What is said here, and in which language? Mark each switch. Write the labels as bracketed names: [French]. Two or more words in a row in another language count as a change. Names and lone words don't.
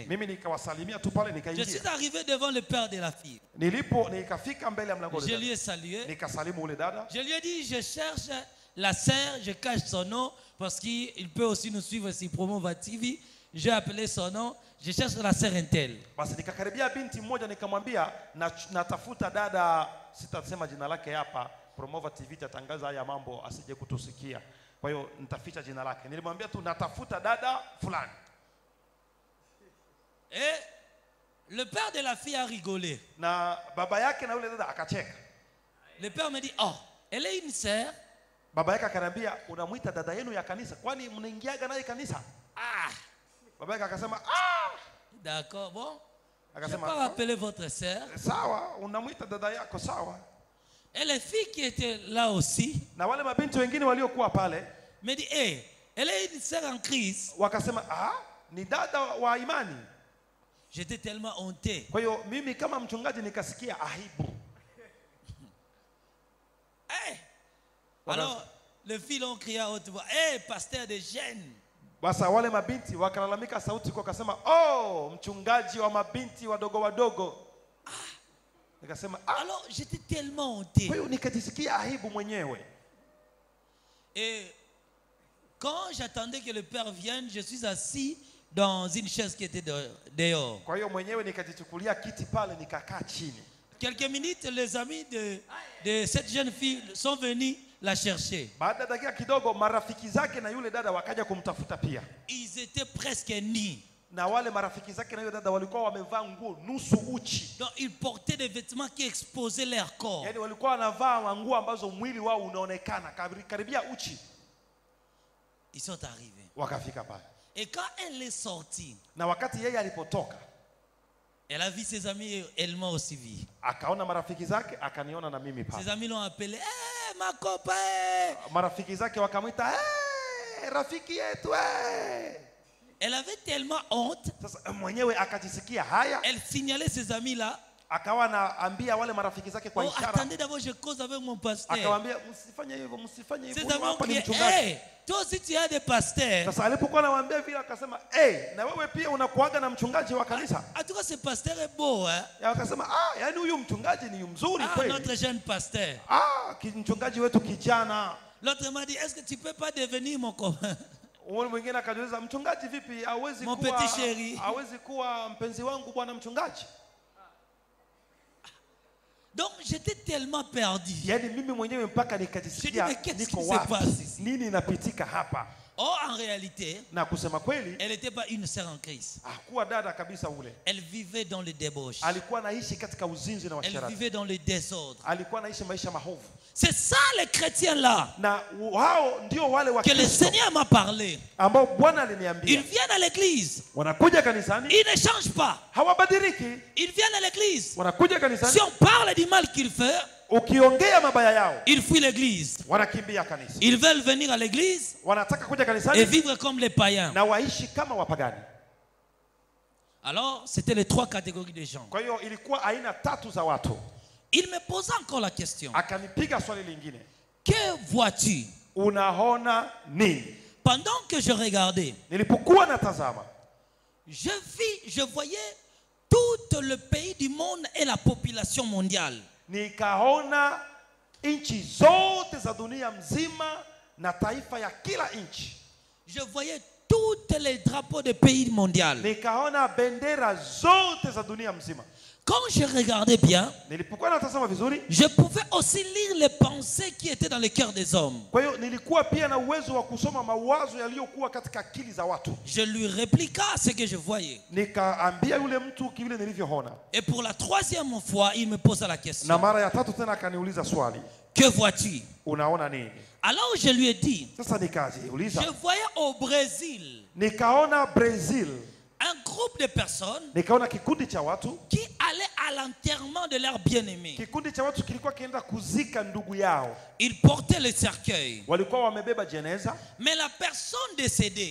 [Swahili] Mimi nikawasalimia tu pale [French] Je [Swahili] nikaingia. [French] suis arrivé devant le père de la fille. [Swahili] Nikafika mbele ya mlango [French] Je lui ai salué. [Swahili] nikasalimu ule dada. [French] Je lui ai dit, je cherche la sœur, je cache son nom parce qu'il peut aussi nous suivre sur Promova TV. J'ai appelé son nom, je cherche la sœur Intel. [Swahili] Basi nikakaribia binti mmoja nikamwambia natafuta dada, sitasema jina lake hapa, Promova TV tatangaza haya mambo asije kutusikia. Kwa hiyo nitaficha jina lake. Nilimwambia tu natafuta dada fulani. [French] Et le père de la fille a rigolé. [Swahili] Na baba yake na yule dada akacheka. [French] Le père me dit, oh, elle est une sœur. [Swahili] Baba yake akaniambia, unamuita dada yenu ya kanisa, kwani mnaingiaga naye kanisa? Ah, Baba yake akasema, ah, [French] d'accord, bon. Je vais [Swahili] akasema, [French] pas rappeler votre sœur. [Swahili] sawa, unamuita dada yako sawa. [French] Et les filles qui étaient là aussi [Swahili] Na wale mabinti wengine waliokuwa pale [French] me dit, hey, elle est une sœur en Christ. [Swahili] wakasema, ah, ni dada wa imani. [French] J'étais tellement honté. [Swahili] Kwa hiyo mimi kama mchungaji nikasikia aibu. Hey! [French] Alors, les filles ont crié à haute voix, hey, pasteur de jeunes. [Swahili] Basa wale mabinti wakalalamika sauti kwa kasema, oh, mchungaji wa mabinti wadogo wadogo. Nikasema, ah. [French] Alors, j'étais tellement honté. [Swahili] Kwa hiyo nikajisikia aibu mwenyewe. [French] Et quand j'attendais que le père vienne, je suis assis dans une chaise qui était dehors. [Swahili] Kwa hiyo mwenyewe nikajichukulia kiti pale nikakaa chini. [French] Quelques minutes, les amis de cette jeune fille sont venus la chercher. [Swahili] Baada ya dakika kidogo marafiki zake na yule dada wakaja kumtafuta pia. [French] Ils étaient presque nus. [Swahili] Na wale marafiki zake na yule dada walikuwa wamevaa nguo nusu uchi. [French] Donc ils portaient des vêtements qui exposaient leur corps. [Swahili] Yaani walikuwa wanavaa nguo ambazo mwili wao unaonekana karibia uchi. [French] Ils sont arrivés. [Swahili] Wakafika pale. [French] Et quand elle est sortie, [Swahili] Na wakati yeye alipotoka, [French] elle a vu ses amis et elle m'a aussi vu. [Swahili] akaona marafiki zake, akaniona na mimi pale. [French] Ses amis l'ont appelé, hey, ma copain. [Swahili] Marafiki zake wakamwita, hey, rafiki yetu hey. [French] Elle avait tellement honte. [Swahili] Sasa mwenyewe akajisikia haya, [French] Elle signalait ses amis là. [Swahili] akawa anaambia wale marafiki zake kwa Oh, ishara, [French] attendez d'abord, je cause avec mon pasteur. [Swahili] akawaambia msifanye hivyo, msifanye hivyo, [French] Ses amis ont [Swahili] hapa ni [French] crié, [Swahili] mchungaji. [French] hey, toi aussi tu as des pasteurs. [Swahili] Sasa alipokuwa anawaambia vile akasema, na wewe pia unakuaga na mchungaji wa kanisa. [French] En tout cas, ce pasteur est beau, hein? [Swahili] Akasema, yani huyu mchungaji ni mzuri kweli. [French] Notre jeune pasteur. [Swahili] Mchungaji wetu kijana. [French] L'autre m'a dit, est-ce que tu peux pas devenir mon copain? [Swahili] Mwingine akajiuliza, mchungaji vipi hawezi [French] Mon [Swahili] kuwa [French] petit chéri. [Swahili] hawezi kuwa mpenzi wangu bwana mchungaji? [French] Donc j'étais tellement perdu. [Swahili] Yani mimi mwenyewe mpaka nikajisikia niko wapi? Nini inapitika hapa? [French] Oh, en réalité, [Swahili] na kusema kweli, [French] elle n'était pas une sœur en Christ. [Swahili] Hakuwa dada kabisa ule. [French] Elle vivait dans le débauche. [Swahili] Alikuwa anaishi katika uzinzi na [French] Elle [Swahili] uasherati. [French] vivait dans le désordre. [Swahili] Alikuwa anaishi maisha mahovu. [French] C'est ça les chrétiens là. [Swahili] Na wao ndio wale wa [French] que le [Swahili] Kristo [French] Seigneur m'a parlé. [Swahili] ambao Bwana aliniambia. [French] Ils viennent à l'église. [Swahili] Wanakuja kanisani. [French] Ils ne changent pas. [Swahili] Hawabadiliki. [French] Ils viennent à l'église. [Swahili] Wanakuja kanisani. [French] Si on parle du mal qu'il fait, [Swahili] ukiongea mabaya yao, [French] ils fuient l'église. [Swahili] Wanakimbia kanisa. [French] Ils veulent venir à l'église [Swahili] Wanataka kuja kanisani [French] et vivre comme les païens. [Swahili] Na waishi kama wapagani. [French] Alors, c'était les trois catégories de gens. [Swahili] Kwa hiyo ilikuwa aina tatu za watu. [French] Il me posa encore la question. [Swahili] Akanipiga swali lingine. [French] Que vois-tu? [Swahili] Unaona nini? [French] Pendant que je regardais, [Swahili] nilipokuwa natazama, [French] je voyais tout le pays du monde et la population mondiale. [Swahili] Nikaona nchi zote za dunia mzima na taifa ya kila nchi. [French] Je voyais tous les drapeaux des pays mondiaux. [Swahili] Nikaona bendera zote za dunia mzima. [French] Quand je regardais bien, [Swahili] nilipokuwa natazama vizuri, [French] je pouvais aussi lire les pensées qui étaient dans le cœur des hommes. [Swahili] Kwa hiyo nilikuwa pia na uwezo wa kusoma mawazo yaliyokuwa katika akili za watu. [French] Je lui répliqua ce que je voyais. [Swahili] Nikaambia yule mtu kile nilivyoona. [French] Et pour la troisième fois, il me posa la question. [Swahili] Na mara ya tatu tena akaniuliza swali. [French] Que vois-tu? [Swahili] Unaona nini? [French] Alors je lui ai dit. [Swahili] Sasa nikajiuliza. [French] Je voyais au Brésil. [Swahili] Nikaona Brazil. [French] Un groupe de personnes [Swahili] nikaona kikundi cha watu [French] qui allaient à l'enterrement de leur bien-aimé. [Swahili] Kikundi cha watu kilikuwa kienda kuzika ndugu yao. [French] Ils portaient le cercueil. [Swahili] Walikuwa wamebeba jeneza. [French] Mais la personne décédée,